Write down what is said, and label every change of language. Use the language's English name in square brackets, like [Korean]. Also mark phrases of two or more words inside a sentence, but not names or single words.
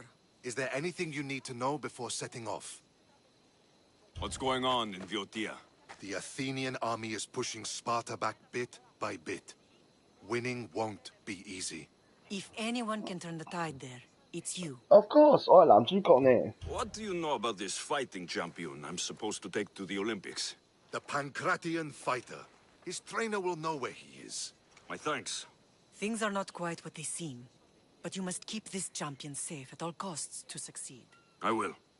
[English] Is there anything you need to know before setting off? What's going on in Viotia? The Athenian army is pushing Sparta back bit by bit. Winning won't be easy. If anyone can turn the tide there, it's you. Of course， [Cantonese] 我係男主角呢。 [English] What do you know about this fighting champion I'm supposed to take to the Olympics? The Pancratian fighter. His trainer will know where he is. My thanks. Things are not quite what they seem. But you must keep this champion safe at all costs to succeed. I will.